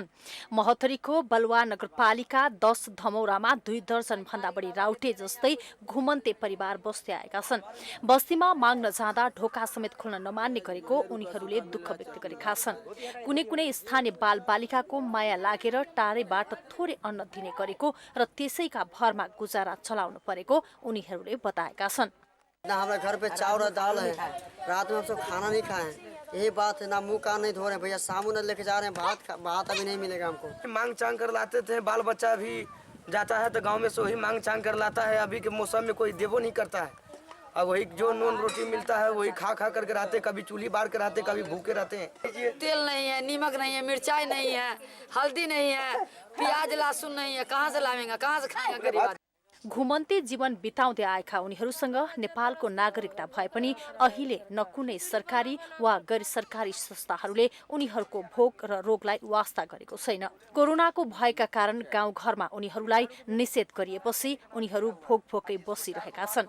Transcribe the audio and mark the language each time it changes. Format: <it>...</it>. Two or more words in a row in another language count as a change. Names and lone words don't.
<ne>महोत्तरीको बलुवा नगरपालिका 10 धमौरामा 2 दर्जन भन्दा बढी राउटे जस्तै घुमन्ते परिवार बस्दै आएका छन्। बस्तीमा माग्न जाँदा ढोका समेत खोल्न नमान्ने गरेको उनीहरूले दुःख व्यक्त गरेका छन्। कुनै कुनै स्थानीय बालबालिकाको माया लागेर टाढैबाट थोरै अन्न दिने गरेको र त्यसैका भरमा गुजारा चलाउनु परेको उनीहरूले बताएका छन्।</ne> <hi>ना हमारे घर पे चावल और दाल है, रात में हम सब खाना नहीं खाए, यही बात है। ना मुंह कान नहीं धो रहे भैया, साबुन लेके जा रहे हैं, भात अभी नहीं मिलेगा हमको। मांग चांग कर लाते थे, बाल बच्चा भी जाता है तो गांव में से वही मांग चांग कर लाता है। अभी के मौसम में कोई देवो नहीं करता है। अब वही जो नून रोटी मिलता है वही खा खा करके रहते, कभी चूल्ही बार के रहते, कभी भूखे रहते हैं। तेल नहीं है, नीमक नहीं है, मिर्चाई नहीं है, हल्दी नहीं है, प्याज लहसुन नहीं है, कहाँ से लावेंगे, कहाँ से खाएंगे गरीब आदमी।</hi> <ne>घुमन्ते जीवन बिताउँदै आएका उनीहरूसँग नेपालको नागरिकता भए पनि अहिले न कुनै सरकारी वा गैर सरकारी संस्थाहरूले उनीहरूको भोक र रोगलाई वास्ता गरेको छैन। कोरोनाको भयका कारण गाउँघरमा उनीहरूलाई निषेध गरिएपछि उनीहरू भोकै बसिरहेका छन्।</ne>